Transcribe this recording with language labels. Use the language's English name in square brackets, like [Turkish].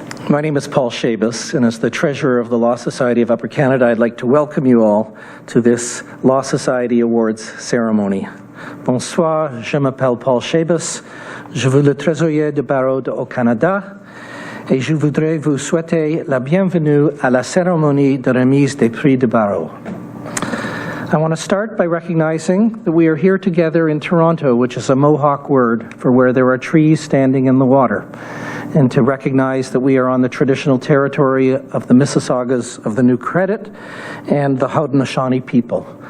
[English] My name is Paul Shabas, and as the Treasurer of the Law Society of Upper Canada, I'd like to welcome you all to this Law Society Awards ceremony. [French] Bonsoir, je m'appelle Paul Shabas, je suis le trésorier du barreau au Canada, et je voudrais vous souhaiter la bienvenue à la cérémonie de remise des prix du barreau. [English] I want to start by recognizing that we are here together in Toronto, which is a Mohawk word for where there are trees standing in the water, and to recognize that we are on the traditional territory of the Mississaugas of the New Credit and the Haudenosaunee people.